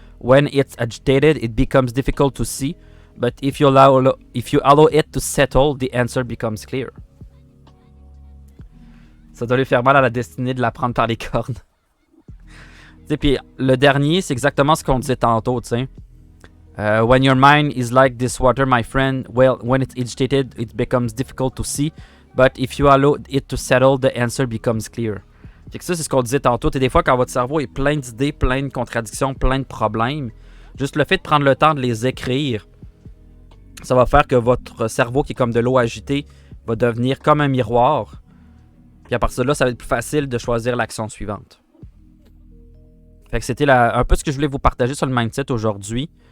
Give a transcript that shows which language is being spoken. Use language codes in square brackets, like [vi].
[en] When it's agitated, it becomes difficult to see. But if you allow it to settle, the answer becomes clear. [fr] Ça doit lui faire mal à la destinée de la prendre par les cornes. Puis le dernier, c'est exactement ce qu'on disait tantôt, tu sais. [en] When your mind is like this water, my friend, well, when it's agitated, it becomes difficult to see. But if you allow it to settle, the answer becomes clear. [fr] Fait que ça, c'est ce qu'on disait tantôt. Et des fois, quand votre cerveau est plein d'idées, plein de contradictions, plein de problèmes, juste le fait de prendre le temps de les écrire, ça va faire que votre cerveau, qui est comme de l'eau agitée, va devenir comme un miroir. Puis à partir de là, ça va être plus facile de choisir l'action suivante. Fait que c'était un peu ce que je voulais vous partager sur le mindset aujourd'hui.